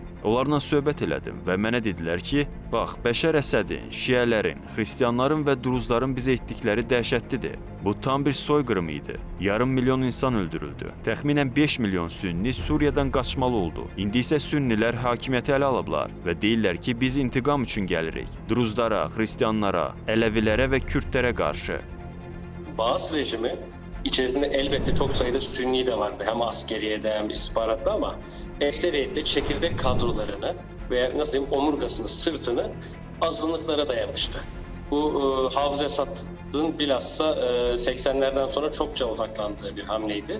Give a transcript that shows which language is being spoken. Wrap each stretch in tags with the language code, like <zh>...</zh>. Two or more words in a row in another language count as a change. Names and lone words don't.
<az>Onlarla söhbət elədim və mənə dedilər ki, bax, Bəşər Əsədin, şiələrin, xristianların və Druzların bizə etdikləri dəhşətlidir. Bu tam bir soyqırım idi. Yarım milyon insan öldürüldü. Təxminən 5 milyon sünni Suriyadan qaçmalı oldu. İndi isə sünnilər hakimiyyəti ələ alıblar və deyirlər ki, biz intiqam üçün gəlirik. Druzlara, xristianlara, Ələvilərə və Kürdlərə qarşı.</az> <tr>Baas rejimi içerisinde elbette çok sayıda sünni de vardı. Hem askeriyede hem istihbaratta ama ekseriyetle çekirdek kadrolarını veya nasıl diyeyim omurgasını, sırtını azınlıklara dayamıştı. Bu Hafız Esad'ın bilhassa 80'lerden sonra çokça odaklandığı bir hamleydi.</tr>